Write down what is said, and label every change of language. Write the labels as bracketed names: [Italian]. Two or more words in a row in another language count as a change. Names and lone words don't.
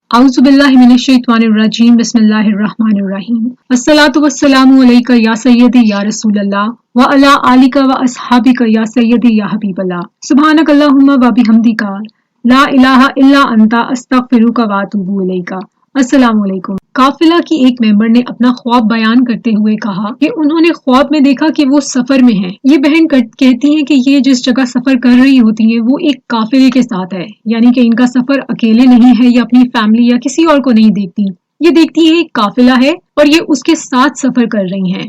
[Arabic] أعوذ بالله من الشيطان الرجيم بسم الله الرحمن الرحيم الصلاة والسلام عليك يا سيدي يا رسول الله وعلى آلك وأصحابك يا سيدي يا حبيب الله سبحانك اللهم وبحمدك لا إله إلا أنت أستغفرك وأتوب إليك. السلام عليكم. [Urdu] قافلہ کی ایک ممبر نے اپنا خواب بیان کرتے ہوئے کہا کہ انہوں نے خواب میں دیکھا کہ وہ سفر میں ہیں. یہ بہن کہتی ہیں کہ یہ جس جگہ سفر کر رہی ہوتی ہیں وہ ایک قافلے کے ساتھ ہے، یعنی کہ ان کا سفر اکیلے نہیں ہے، یہ اپنی فیملی یا کسی اور کو نہیں دیکھتی. یہ دیکھتی ہے ایک قافلہ ہے اور یہ اس کے ساتھ سفر کر رہی ہیں.